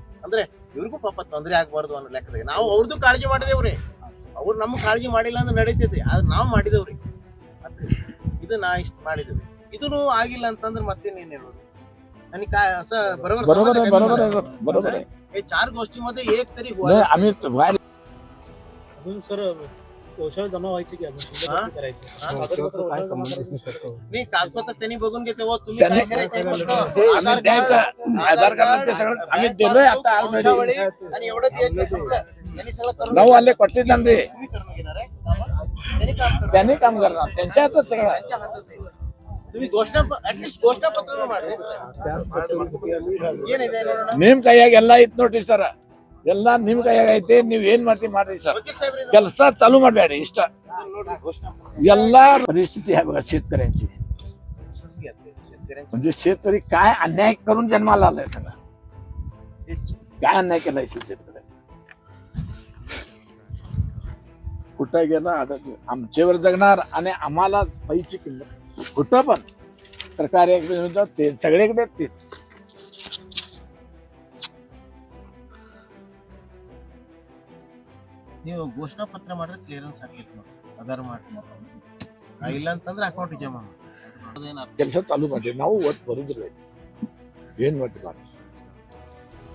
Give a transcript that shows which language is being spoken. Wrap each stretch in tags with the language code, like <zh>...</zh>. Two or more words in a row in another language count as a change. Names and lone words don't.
<kn>ಅಂದ್ರೆ ಇವ್ರಿಗೂ ಪಾಪ ತೊಂದರೆ ಆಗ್ಬಾರ್ದು ಅನ್ನೋ ಲೆಕ್ಕದಾಗ ನಾವು ಅವ್ರದ್ದು ಕಾಳಜಿ ಮಾಡಿದೇವ್ರಿ. ಅವ್ರು ನಮ್ಮ ಕಾಳಜಿ ಮಾಡಿಲ್ಲ ಅಂದ್ರೆ ನಡೀತೈತಿ, ಆದ್ರೆ ನಾವು ಮಾಡಿದೇವ್ರಿ. ಇದು ನಾ ಇಷ್ಟು ಮಾಡಿದೇವ್ರಿ. ಇದನ್ನು ಆಗಿಲ್ಲ ಅಂತಂದ್ರೆ ಮತ್ತೇನೇನ್ ಹೇಳೋದು? ನನಗೆ ಬರೋಬರ</kn> <mr>4 गोष्टी मध्ये एक तरी आम्ही अजून सर औषध जमा व्हायची की अजून करायचं. मी कागदपत्र त्यांनी बघून घेते व तुम्ही काय करायचं आधार कार्ड सगळं आम्ही दिलोय आता ऑलरेडी. आणि एवढं त्यांनी सगळं करून</mr> <kn>ನಾವು ಅಲ್ಲೇ ಕೊಟ್ಟಿದ್ದಂದ್ರೆ</kn> <mr>तुम्ही करून घेणार आहे त्यांनी काम करणार, त्यांच्या हातात सगळं आहे. तुम्ही ऍटलीस्ट घोषणा पत्र ಮಾಡ್ರಿ.</mr> <kn>ಏನಿದೆ ನೋಡೋಣ. ನಿಮ್ ಕೈಯಾಗ ಎಲ್ಲ ಐತ್ ನೋಡ್ರಿ ಸರ್, ಎಲ್ಲ ನಿಮ್ ಕೈಯಾಗ ಐತೆ. ನೀವ್ ಏನ್ ಮಾಡ್ರಿ ಸರ್, ಕೆಲಸ चालू ಮಾಡಬೇಡಿ ಇಷ್ಟ.</kn> <mr>ಎಲ್ಲಾ परिस्थिती आहे बघा शेतकऱ्यांची. म्हणजे शेतकरी काय अन्याय करून जन्माला आलाय सगळं. काय अन्याय केलाय शेतकऱ्यांनी? कुठं गेला आमच्यावर जगणार आणि आम्हाला पैची किंमत कुठं पण सरकारी ते सगळीकडे ते.</mr> <kn>ನೀವು ಘೋಷಣಾ ಪತ್ರ ಮಾಡಿದ್ರೆ ಕ್ಲಿಯರೆನ್ಸ್ ಆಗ್ತೈತಿ ನೋಡಿ, ಆಧಾರ್ ಮಾಡಿ. ಇಲ್ಲ ಅಂತಂದ್ರೆ ಅಕೌಂಟ್ ಜಮಾ ಮಾಡಿ ಕೆಲಸ ಚಾಲೂ ಮಾಡಿ. ನಾವು ಒಟ್ಟು ಬರುದಿಲ್ಲ, ಏನ್ ಒಟ್ಟು ಮಾಡಿ.</kn>